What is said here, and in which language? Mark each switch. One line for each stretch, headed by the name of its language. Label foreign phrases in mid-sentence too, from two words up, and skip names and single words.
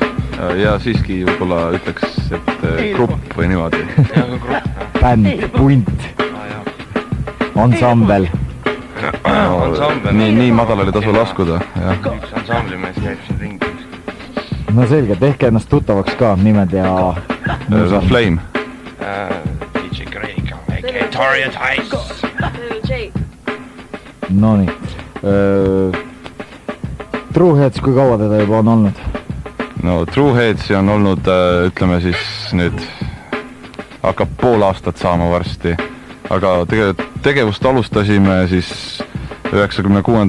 Estonian: Ja siiski võib-olla ütleks, et grupp või niimoodi. Bänd, punt, ansambel. Nii madal oli tasu laskuda. Üks ansamblimees käib siin ringi. No selge, tehke ennast tuttavaks ka, nimed ja... Flame. DJ Greg, a.k.a. Torian Heiss. No nii. True Heads, kui kaua teda juba on olnud? No True Headsi on olnud, ütleme siis nüüd, hakkab pool aastat saama varsti. Aga tegevust alustasime siis 96.